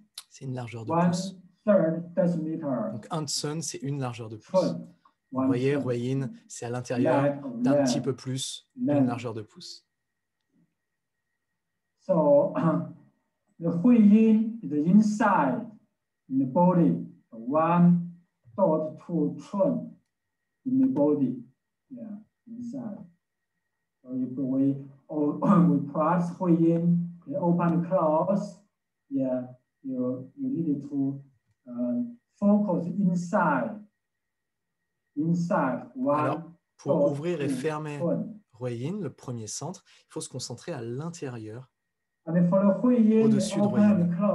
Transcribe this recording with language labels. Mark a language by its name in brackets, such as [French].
[French] C'est une largeur de pouce. Donc un tsun, c'est une largeur de pouce. Vous voyez, Huoyin, c'est à l'intérieur d'un petit peu plus d'une largeur de pouce. [English] So, the Huoyin is inside the body, 1.2 tsun in the body. Yeah, inside. So if we press Huoyin, open and close, yeah, you need to focus inside. [French] Alors, pour ouvrir et fermer Huoyin, le premier centre, il faut se concentrer à l'intérieur, au-dessus de Huoyin.